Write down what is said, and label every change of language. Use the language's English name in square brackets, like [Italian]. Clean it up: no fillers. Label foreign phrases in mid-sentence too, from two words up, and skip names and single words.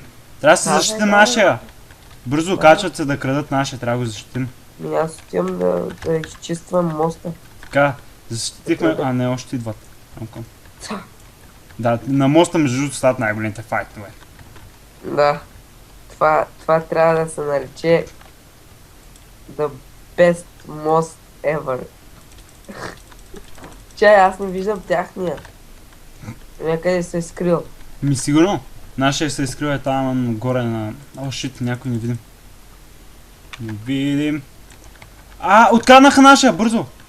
[Bulgarian] Трябва да се защитим нашия! Бързо качват се да крадат нашия, трябва да го защитим. Аз отивам да изчиствам моста. Така, защитихме, а не, още идват. Да, на моста между другото стават най-големите файтове. Да. Това трябва да се нарече [English] The best most ever. [Bulgarian] Чай, аз не виждам тяхния. Някъде се е скрил. Ми сигурно. Нашия се изкрива е там горе на... [English] Oh, shit, [Bulgarian] някой не видим. Не видим. Откраднаха нашия, бързо!